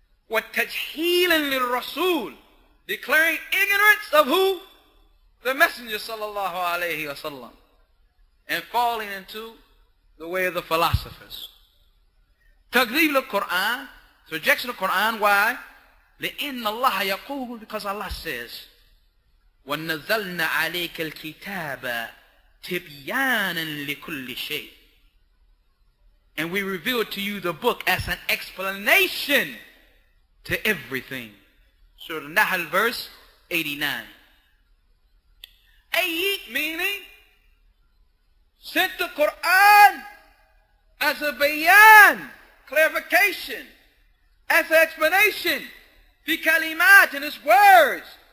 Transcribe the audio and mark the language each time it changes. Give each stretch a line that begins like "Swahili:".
Arabic: وتجهيلا للرسول,
English: declaring ignorance of who? The Messenger sallallahu alayhi wa sallam. And falling into the way of the philosophers.
Arabic: تكذيب للقرآن,
English: it's rejection of Qur'an. Why?
Arabic: لأن الله يقول,
English: because Allah says,
Arabic: وَنَزَّلْنَا عَلَيْكَ الْكِتَابَ تِبْيَانًا لِكُلِّ شَيْءٍ.
English: And we revealed to you the book as an explanation to everything. Surah Al-Nahl, verse 89. Ayat meaning, sent the Qur'an as a bayan, clarification, as an explanation, fi kalimat, in its words.